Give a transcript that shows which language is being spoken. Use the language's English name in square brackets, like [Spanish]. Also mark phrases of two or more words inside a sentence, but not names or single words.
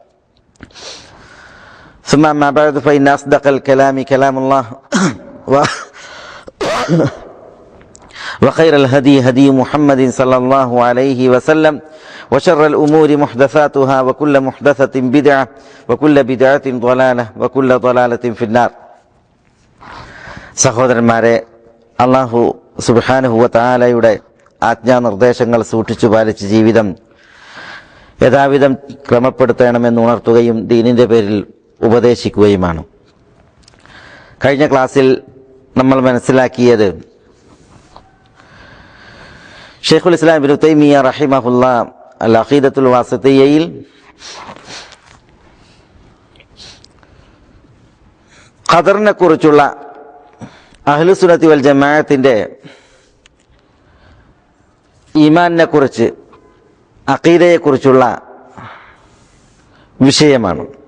[Arabic] ثم أما بعد فإن أصدق الكلام كلام الله وخير الهدي هدي محمد صلى الله عليه وسلم وشر الأمور محدثاتها وكل محدثة بدعة وكل بدعة ضلالة وكل ضلالة في النار. [Malayalam] സഹോദരന്മാരെ, അല്ലാഹു [Arabic] سبحانه وتعالى [Malayalam] ആജ്ഞാനിർദ്ദേശങ്ങൾ സൂക്ഷിച്ചു പാലിച്ച് ജീവിതം യഥാവിധം ക്രമപ്പെടുത്തണമെന്ന് ഉണർത്തുകയും ദീനിന്റെ പേരിൽ ഉപദേശിക്കുകയുമാണ്. കഴിഞ്ഞ ക്ലാസ്സിൽ നമ്മൾ മനസ്സിലാക്കിയത് ഷെയ്ഖുൽ ഇസ്ലാം ഇബ്നു തൈമിയ്യ റഹിമഹുല്ലാ അൽ അഖീദത്തുൽ വാസിത്തിയ്യയിൽ ഖദറിനെ കുറിച്ചുള്ള [Arabic] أهل السنة والجماعة [Malayalam] ഈമാനിനെ കുറിച്ച്, അഖീദയെ കുറിച്ചുള്ള വിഷയമാണ്.